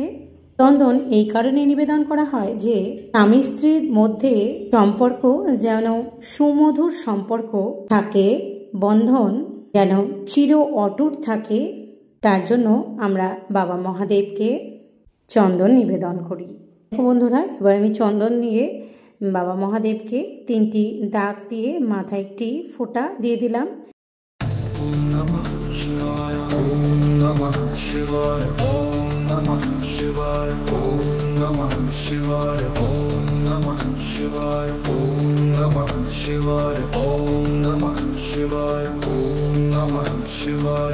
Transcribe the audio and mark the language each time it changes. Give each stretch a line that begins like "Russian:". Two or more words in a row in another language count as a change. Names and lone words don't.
Bangla: চন্দন এই কারণে নিবেদন করা হয় যে স্বামী স্ত্রীর মধ্যে সম্পর্ক যেন সুমধুর সম্পর্ক থাকে, বন্ধন যেন চির অটুট থাকে, তার জন্য আমরা বাবা মহাদেবকে চন্দন নিবেদন করি। বন্ধুরা, এবার আমি চন্দন দিয়ে বাবা মহাদেবকে 3টি দাগ দিয়ে মাথায় একটি ফোঁটা দিয়ে দিলাম।
Sanskrit: ওম নমঃ শিবায়, ওম নমঃ শিবায়, ওম নমঃ শিবায়, ওম নমঃ শিবায়, ওম নমঃ শিবায়, ওম নমঃ শিবায়, ওম নমঃ শিবায়, ওম নমঃ শিবায়,